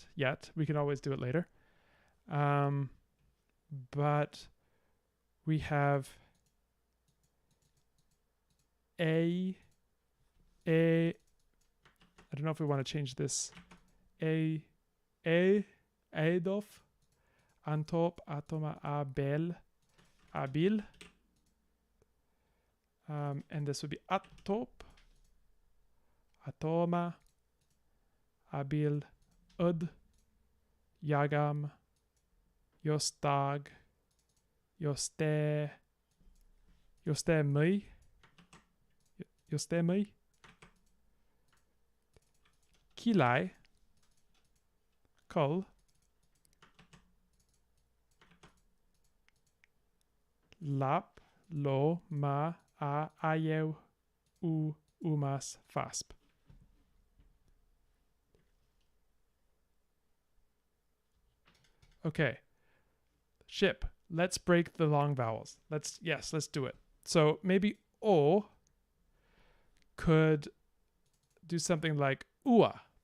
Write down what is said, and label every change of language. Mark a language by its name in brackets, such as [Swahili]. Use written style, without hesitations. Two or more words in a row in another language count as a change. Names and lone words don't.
[English] We can always do it later. But we have I don't know if we want to change this. Eidof, antop, atoma, abel, abil. And this would be atop, atoma, abil, ud, yagam, jostag, jostemi, kilai, kol, lap, lo, ma, a, ayew, u, umas, fasp. Okay. Ship. Let's break the long vowels. Let's do it. So maybe O could do something like ua.